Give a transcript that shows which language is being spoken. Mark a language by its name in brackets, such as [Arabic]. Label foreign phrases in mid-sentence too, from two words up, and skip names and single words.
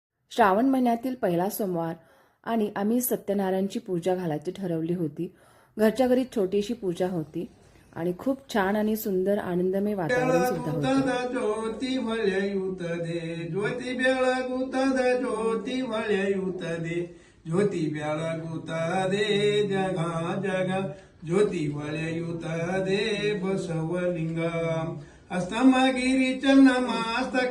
[Marathi] श्रावण महिन्यातील पहिला सोमवार आणि आम्ही सत्यनारायणची पूजा घालायची ठरवली होती। घरच्या घरी छोटीशी पूजा होती आणि खूप छान आणि सुंदर आनंदमय वातावरण सुद्धा होतं। [Kannada] ज्योती ಹೊಳೆಯುತ್ತದೆ ज्योती ಬೆಳಗುತ್ತದೆ ज्योती ಹೊಳೆಯುತ್ತದೆ ज्योती ಬೆಳಗುತ್ತದೆ ಜಗ ಜಗ ज्योती ಹೊಳೆಯುತ್ತದೆ ಬಸವಲಿಂಗ ಅಸ್ತಮಗಿರಿ ಚನ್ನಮಾಸ್ತಕ